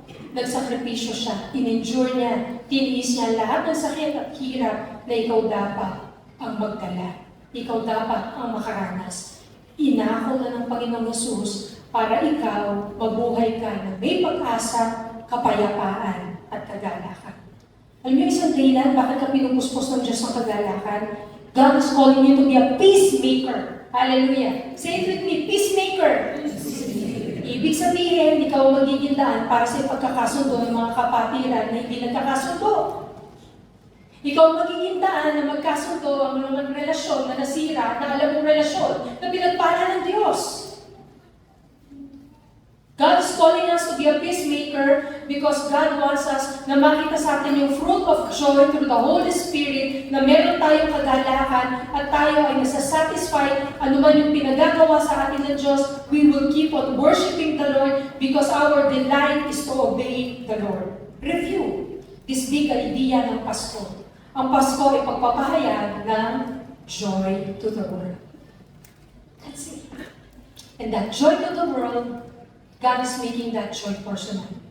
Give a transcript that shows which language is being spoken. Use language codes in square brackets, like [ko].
[tl] Nagsakripisyo siya, in-endure niya, tiniis niya lahat ng sakit at hirap na ikaw dapat ang magdala. Ikaw dapat ang makaranas. Inako na ng Panginoong Jesus para ikaw mabuhay ka na may pag-asa, kapayapaan at kagalakan. Alam niyo isang dahilan, bakit ka pinupuspos ng Diyos ng kagalakan? [en] God is calling you to be a peacemaker. Hallelujah. Say it with me, peacemaker. [tl] Ibig sabihin, ikaw magiging daan para sa pagkakasundo ng mga kapatiran na hindi nagkakasundo. Ikaw magiging daan na magkasundo ang mga relasyon na nasira, na alam mong relasyon na pinagpala ng Diyos. [en] God is calling us to be a peacemaker because God wants us [tl] na makita sa atin yung [en] fruit of joy through the Holy Spirit, [tl] na meron tayong kagalakan at tayo ay nasasatisfied anuman yung pinagagawa sa atin ng Diyos. [en] We will keep on worshiping the Lord because our delight is to obey the Lord. Review this big idea [tl] ng Pasko. Ang Pasko ay pagpapahayag ng [en] joy to the world. That's it. And that joy to the world, God is making that joy personal.